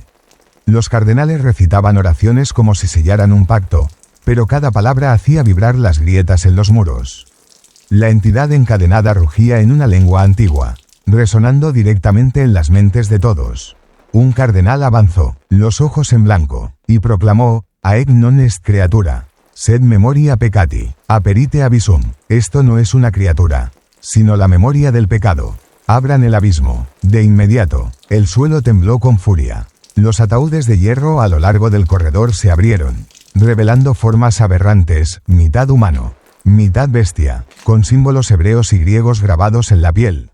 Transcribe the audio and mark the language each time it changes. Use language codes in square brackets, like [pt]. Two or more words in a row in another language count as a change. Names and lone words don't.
[es] Los cardenales recitaban oraciones como si sellaran un pacto, pero cada palabra hacía vibrar las grietas en los muros. La entidad encadenada rugía en una lengua antigua, resonando directamente en las mentes de todos. Un cardenal avanzó, los ojos en blanco, y proclamó: [la] «Haec non est creatura, sed memoria peccati, aperite abyssum». [es] Esto no es una criatura, sino la memoria del pecado. Abran el abismo. De inmediato, el suelo tembló con furia. Los ataúdes de hierro a lo largo del corredor se abrieron, revelando formas aberrantes, mitad humano, mitad bestia, con símbolos hebreos y griegos grabados en la piel.